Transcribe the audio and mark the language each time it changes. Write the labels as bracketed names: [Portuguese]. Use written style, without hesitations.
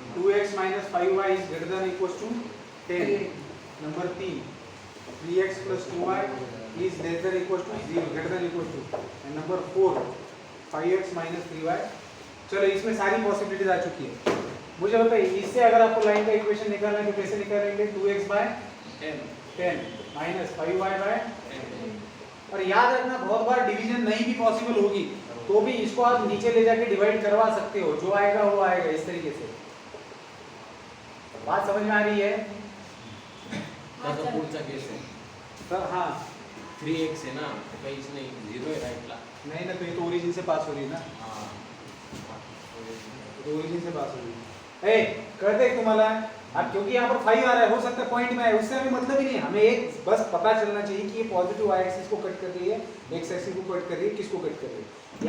[English] 2x - 5y is greater than or equals to 10। Number 3 3x + 2y is less than or equals to 0, greater than or equals to। And number 4 5x - 3y। [Hindi] चलो इसमें सारी possibilities आ चुकी है। मुझे बताइए इससे अगर आपको लाइन का इक्वेशन निकालना है तो कैसे निकालेंगे, 2x/10 - 5y/10। और याद रखना बहुत बार डिवीजन नहीं भी पॉसिबल होगी तो भी इसको आप नीचे ले जाके डिवाइड करवा सकते हो, जो आएगा वो आएगा इस तरीके से। बात समझ में आ रही है? [Marathi] त्याचा पुढचा केस आहे [Hindi] सर हाँ [Marathi] 3x आहे ना, काहीच नाही, 0 आहे राईटला। [Hindi] नहीं ना, तो ये तो ओरिजिन से पास हो रही है ना, हां, तो ओरिजिन से पास हो रही है। [Marathi] ए कळतंय तुम्हाला [Hindi] अब क्योंकि यहाँ पर 5 आ रहा है, हो सकता है पॉइंट में आए, उससे हमें मतलब ही नहीं है, हमें एक बस पता चलना चाहिए कि ये पॉजिटिव y एक्सिस को कट कर रही है, x एक्सिस को कट कर रही है, किसको कट कर रही है।